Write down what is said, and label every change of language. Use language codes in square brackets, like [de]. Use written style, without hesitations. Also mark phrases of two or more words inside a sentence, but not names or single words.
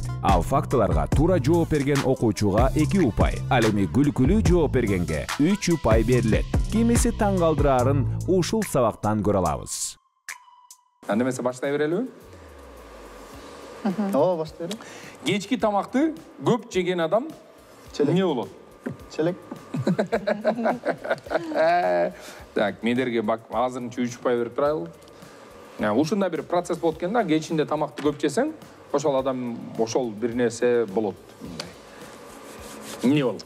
[ky] Ал фактыларга туура жооп берген окуучуга 2 упай, ал эми күлкүлүү жооп бергенге 3 упай берилет. Кимиси таң калтырарын ушул сабактан көрө алабыз. Андемесе баштай берелі? Ооба, баштай берем. Кечки тамақты көп жеген адам не болот? Челек. Так, медерге бак азырынча 3 упай берип турайлы. Ушундай бир процесс болот экен да, кечинде тамакты көп жесең, ошол адам ошол бир нерсе болот. Не болот?